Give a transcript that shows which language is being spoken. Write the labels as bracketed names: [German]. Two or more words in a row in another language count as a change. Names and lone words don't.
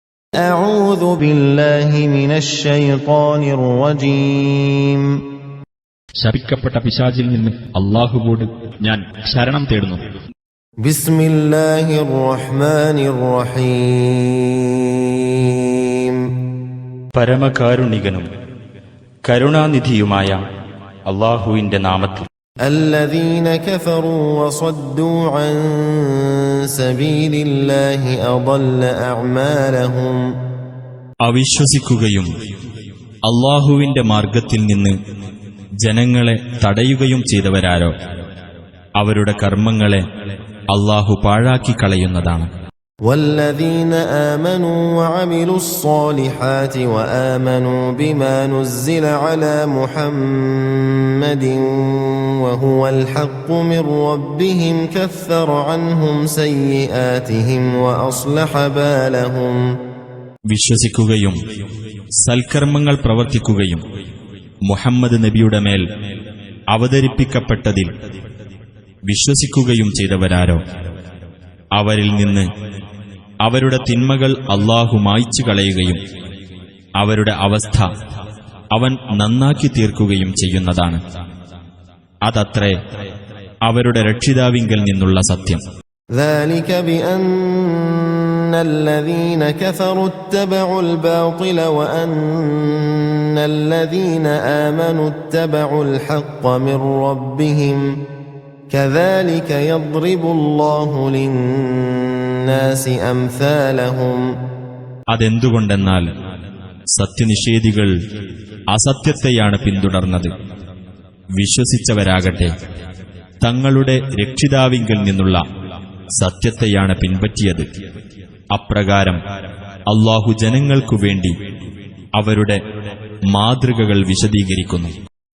[Arabic] أعوذ بالله من الشيطان الرجيم [Malayalam] ശപിക്കപ്പെട്ട പിശാചിൽ നിന്ന് അല്ലാഹുവോട് ഞാൻ ശരണം തേടുന്നു. [Arabic] بسم الله الرحمن الرحيم [Malayalam] പരമകാരുണികനും കരുണാനിധിയുമായ അല്ലാഹുവിന്റെ നാമത്തിൽ. [Arabic] الذين كفروا وصدوا عن سبيل الله أضل أعمالهم [Malayalam] അവിശ്വസിക്കുകയും അല്ലാഹുവിന്റെ മാർഗത്തിൽ നിന്ന് ജനങ്ങളെ തടയുകയും ചെയ്തവരാരോ അവരുടെ കർമ്മങ്ങളെ അല്ലാഹു പാഴാക്കി കളയുന്നതാണ്. [Arabic] والذين آمنوا وعملوا الصالحات وآمنوا بما نزل على محمد وهو الحق من ربهم كفر عنهم سيئاتهم وأصلح بالهم [Malayalam] വിശ്വസിക്കുകയും സൽക്കർമ്മങ്ങൾ പ്രവർത്തിക്കുകയും മുഹമ്മദ് നബിയുടെ മേൽ അവതരിപ്പിക്കപ്പെട്ടതിൽ വിശ്വസിക്കുകയും ചെയ്തവരാരോ അവരിൽ നിന്ന് അവരുടെ തിന്മകൾ അല്ലാഹു മായ്ച്ചു കളയുകയും അവരുടെ അവസ്ഥ അവൻ നന്നാക്കി തീർക്കുകയും ചെയ്യുന്നതാണ്. അതത്രേ അവരുടെ രക്ഷിതാവിങ്കൽ നിന്നുള്ള സത്യം. [Arabic] ذلك بأن الذين كفروا اتبعوا الباطل وأن الذين آمنوا اتبعوا الحق من ربهم كذلك يضرب الله للناس أمثالهم [Malayalam] അതെന്തുകൊണ്ടെന്നാൽ സത്യനിഷേധികൾ അസത്യത്തെയാണ് പിന്തുടർന്നത്, വിശ്വസിച്ചവരാകട്ടെ തങ്ങളുടെ രക്ഷിതാവിങ്കൽ നിന്നുള്ള സത്യത്തെയാണ് പിൻപറ്റിയത്. അപ്രകാരം അല്ലാഹു ജനങ്ങൾക്കു വേണ്ടി അവരുടെ മാതൃകകൾ വിശദീകരിക്കുന്നു.